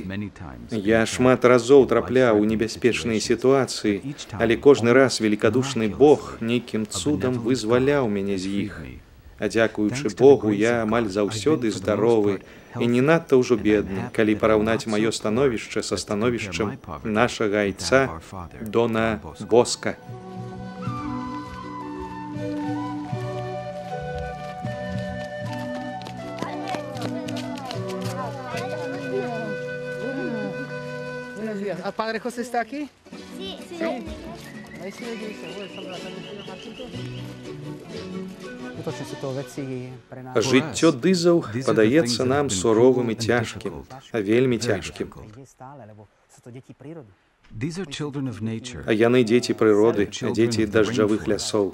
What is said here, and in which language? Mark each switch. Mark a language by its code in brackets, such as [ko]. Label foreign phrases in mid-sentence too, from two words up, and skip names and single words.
[be] Я шмат разоў трапляў у небяспечныя сітуацыі, але кожны раз великадушны Бог нейкім цудам вызваляў мяне з іх. А дзякуючы Богу, я амаль заўсёды здаровы і не надта ўжо бедны, калі параўнаць маё становішча са становішчам нашага айца Дона Боска. [es] ¿El padre José está aquí? Sí, sí. [be] Жыццё дызаў падаецца нам суровым і цяжкім, вельмі цяжкім. Яны дзеці прыроды, дзеці дажджавых лясоў.